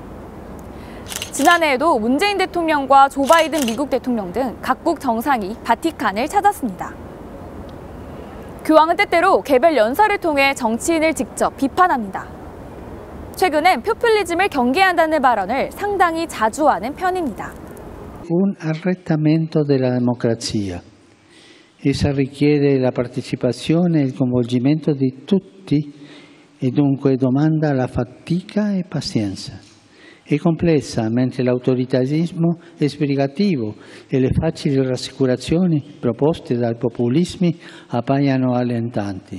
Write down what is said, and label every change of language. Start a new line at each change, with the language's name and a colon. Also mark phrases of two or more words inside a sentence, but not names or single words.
Korean: 지난해에도 문재인 대통령과 조 바이든 미국 대통령 등 각국 정상이 바티칸을 찾았습니다. 교황은 때때로 개별 연설을 통해 정치인을 직접 비판합니다. 최근엔 포퓰리즘을 경계한다는 발언을 상당히 자주 하는 편입니다.
Italian: Un arretramento della democrazia. Essa richiede la partecipazione e il coinvolgimento di tutti e dunque domanda la fatica e pazienza. È complessa, mentre l'autoritarismo è sbrigativo e le facili rassicurazioni proposte dai populismi appaiono allentanti.